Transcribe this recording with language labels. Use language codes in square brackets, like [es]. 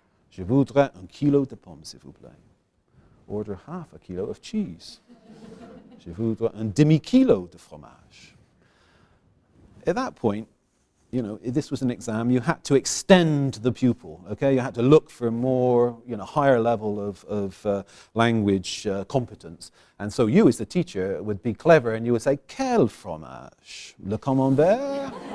[fr] Je voudrais un kilo de pommes, s'il vous plaît. [en] Order half a kilo of cheese. [fr] Je voudrais un demi-kilo de fromage. [en] At that point, this was an exam, you had to extend the pupil, okay? You had to look for a more, higher level of language competence. And so you, as the teacher, would be clever and you would say, [fr] quel fromage? Le camembert?